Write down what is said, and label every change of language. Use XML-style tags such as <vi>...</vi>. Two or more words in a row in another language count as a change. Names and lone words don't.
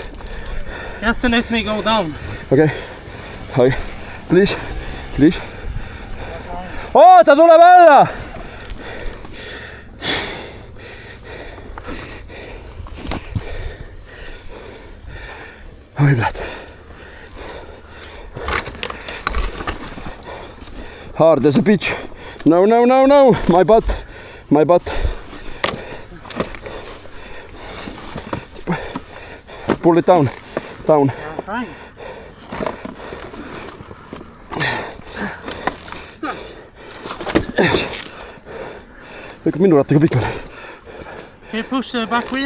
<en>Just let me go down. Okay. Okay. Please. Please.</en> <et>Oota, tuleb alla! Oi,</et> <en>bled. Hard as a bitch. No, no, no, no. My butt. My butt. Pull it down. Down. Fine.</en> <et>Lükkab minu rattaga pikali.</et> <en>Can you push the back wheel?</en>